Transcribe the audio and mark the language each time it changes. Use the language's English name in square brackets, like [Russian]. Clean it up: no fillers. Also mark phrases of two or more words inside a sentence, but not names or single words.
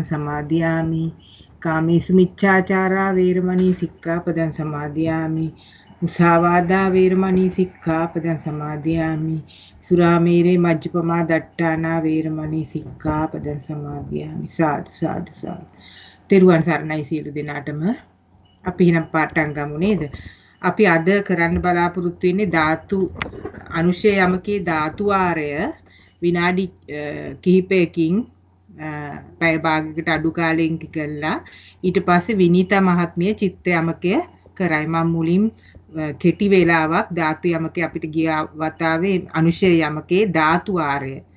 [Pali] සමාදියාමි කාමේසු මිච්ඡාචාරා වේරමණී සික්ඛාපදං සමාදියාමි මුසාවාදා වේරමණී සික්ඛාපදං සමාදියාමි සුරාමේරේ මජ්ජපමා දට්ඨානා වේරමණී සික්ඛාපදං සමාදියාමි සාදු සාදු සාදු [Sinhala] තෙරුවන් සරණයි සියලු දෙනාටම අපි එහෙනම් පාඩම් ගමු නේද අපි අද කරන්න බලාපොරොත්තු වෙන්නේ ධාතු අනුශය යමකේ ධාතු වාරය විනාඩි කිහිපයකින් පැය භාගයකට අඩු කාලයකින් කළා ඊට පස්සේ විනීතා මහත්මිය චිත්ත යමකය කරයි මම මුලින් කෙටි වේලාවක් ධාතු යමකේ අපිට ගිය වතාවේ අනුශය යමකේ ධාතු වාරය